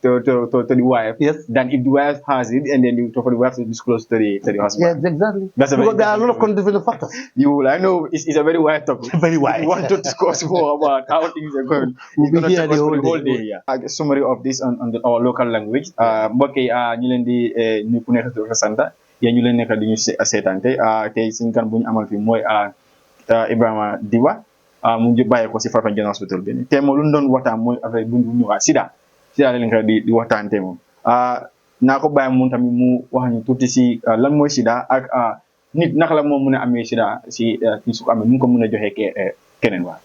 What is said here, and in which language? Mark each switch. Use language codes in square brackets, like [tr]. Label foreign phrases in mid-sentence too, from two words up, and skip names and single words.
[en] to the wife Yes. than if the wife has it and then for the wife to disclose to the husband. Yes, exactly. That's a very Because there are a lot of interesting contributing factors. I know it's a very wide topic. Very If wide. you want to discuss more about how things are going, We'll it's be going to here take the us for whole the whole day. day. Yeah. A summary of this on our local language. [wo] Mbokk yi ñu leen di ñu ku nekk sa sant yéen ñu leen nekk di ñu seetaan tey suñu kan bu ñu amal fii mooy Ebrima Dibba mu ngi bàyyi ko si Farafenni General Hospital bi te moom lu ñu doon waxtaan mooy affaire bu ñu ñëwaat sida la leen ko di waxtaan te moom naa ko bàyyi moom tamit mu wax ñu tuuti si lan mooy sida ak nit naka la moom mën a amee sida si su ko amee mu ngi ko mën a joxee keneen waa.